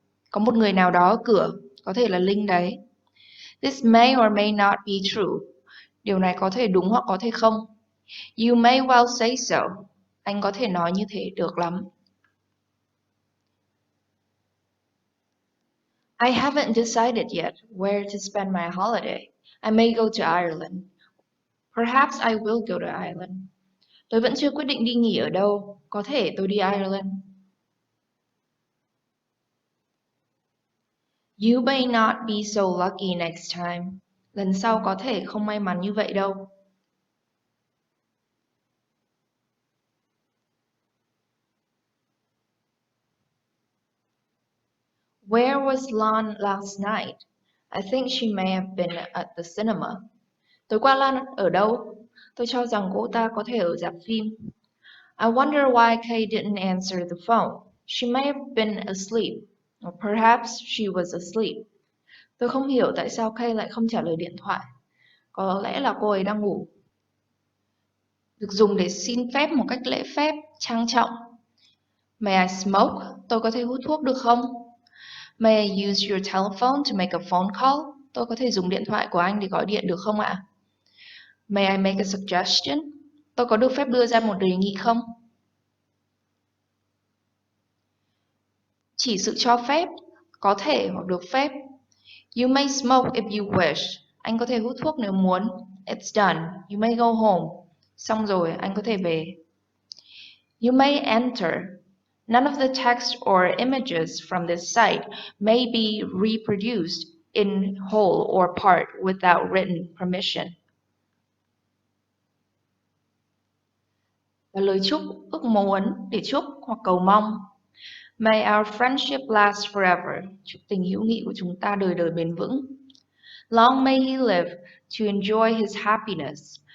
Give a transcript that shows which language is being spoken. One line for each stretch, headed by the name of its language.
Vietnamese: Có một người nào đó ở cửa, có thể là Linh đấy.
English: This may or may not be true.
Vietnamese: Điều này có thể đúng hoặc có thể không.
English: You may well say so.
Vietnamese: Anh có thể nói như thế được lắm.
English: I haven't decided yet where to spend my holiday. I may go to Ireland. Perhaps I will go to Ireland.
Vietnamese: Tôi vẫn chưa quyết định đi nghỉ ở đâu. Có thể tôi đi Ireland.
English: You may not be so lucky next time.
Vietnamese: Lần sau có thể không may mắn như vậy đâu.
English: Where was Lan last night? I think she may have been at the cinema.
Vietnamese: Tối qua Lan ở đâu? Tôi cho rằng cô ta có thể ở rạp phim.
English: I wonder why Kay didn't answer the phone. She may have been asleep. Or perhaps she was asleep.
Vietnamese: Tôi không hiểu tại sao Kay lại không trả lời điện thoại. Có lẽ là cô ấy đang ngủ. Được dùng để xin phép một cách lễ phép, trang trọng.
English: May I smoke?
Vietnamese: Tôi có thể hút thuốc được không?
English: May I use your telephone to make a phone call?
Vietnamese: Tôi có thể dùng điện thoại của anh để gọi điện được không ạ?
English: May I make a suggestion?
Vietnamese: Tôi có được phép đưa ra một đề nghị không? Chỉ sự cho phép, có thể hoặc được phép.
English: You may smoke if you wish.
Vietnamese: Anh có thể hút thuốc nếu muốn.
English: It's done. You may go home.
Vietnamese: Xong rồi, anh có thể về.
English: You may enter. None of the text or images from this site may be reproduced in whole or part without written permission.
Vietnamese: Và lời chúc, ước muốn để chúc hoặc cầu mong.
English: May our friendship last forever.
Vietnamese: Chúc tình hữu nghị của chúng ta đời đời bền vững.
English: Long may he live to enjoy his happiness.